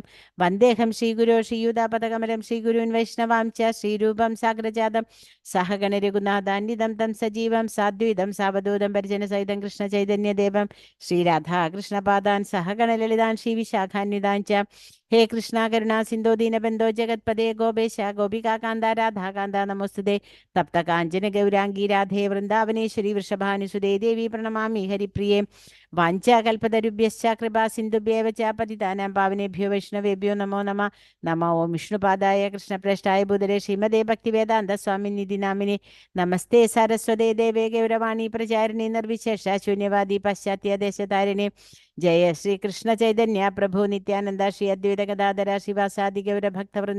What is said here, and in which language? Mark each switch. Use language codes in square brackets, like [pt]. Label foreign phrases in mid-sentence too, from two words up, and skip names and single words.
[sa] വന്ദേഹം ശ്രീഗുരോ ശ്രീയുതാപദകമലം ശ്രീഗുരുൻ വൈഷ്ണവാം ച ശ്രീരൂപം സാഗ്രജാതം സഹഗണരഘുനാഥാന്വിതം തം സജീവം സാദ്വൈതം സാവധൂതം പരിജനസഹിതം കൃഷ്ണചൈതന്യദേവം ശ്രീരാധാകൃഷ്ണപാദാൻ സഹഗണലളിതാൻ ശ്രീവിശാഖാന്വിതാൻ ച. ഹേ കൃഷ്ണ കരുണാ സിന്ധോ ദീനബന്ധോ ജഗത്പദേ ഗോപേശ ഗോപികാകാന്ത രാധാകാന്ത നമോസ്തുതേ. തപ്ത കാഞ്ചന ഗൗരാംഗീ രാധേ വൃന്ദാവനേശ്വരി വൃഷഭാനുസുതേ ദേവി പ്രണമാമി ഹരിപ്രിയേ. വാഞ്ചാകൽപതരുഭ്യശ്ച കൃപാ സിന്ധുഭ്യേവ ച പതിതാനാം പാവനേഭ്യോ വൈഷ്ണവേഭ്യോ നമോ നമഃ. നമോ ഓം വിഷ്ണുപാദായ കൃഷ്ണപ്രേഷ്ഠായ ഭൂതലേ ശ്രീമതേ ഭക്തിവേദാന്ത സ്വാമിനിധി നാമിനെ. നമസ്തേ സാരസ്വതേ ദേവേ ഗൗരവാണി പ്രചാരിണി നിർവിശേഷ ശൂന്യവാദി പാശ്ചാത്യ ദേശതാരിണി. ജയ ശ്രീ കൃഷ്ണ ചൈതന്യ പ്രഭു നിത്യാനന്ദ ശ്രീ അദ്വൈത ഗദാധര ശിവാസാദി ഗൗര ഭക്തവൃന്ദ.